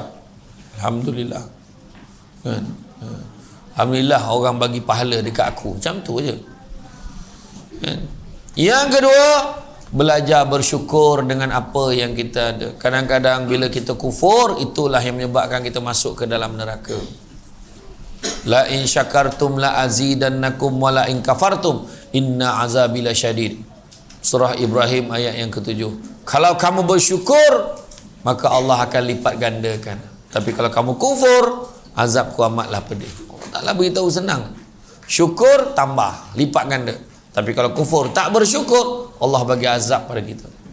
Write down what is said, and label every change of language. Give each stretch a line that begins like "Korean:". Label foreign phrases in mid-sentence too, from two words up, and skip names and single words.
Malay: Alhamdulillah. Kan? Alhamdulillah orang bagi pahala dekat aku. Macam tu je. Kan? Yang kedua, belajar bersyukur dengan apa yang kita ada. Kadang-kadang bila kita kufur, itulah yang menyebabkan kita masuk ke dalam neraka.
Arabic: لئن شكرتم لأزيدنكم ولئن كفرتم إن عذابي لشديد.
Malay: Surah Ibrahim ayat yang ke-7. Kalau kamu bersyukur, maka Allah akan lipat gandakan. Tapi kalau kamu kufur, azabku amatlah pedih. Taklah beritahu senang. Syukur tambah, lipat ganda. Tapi kalau kufur, tak bersyukur, Allah bagi azab pada kita.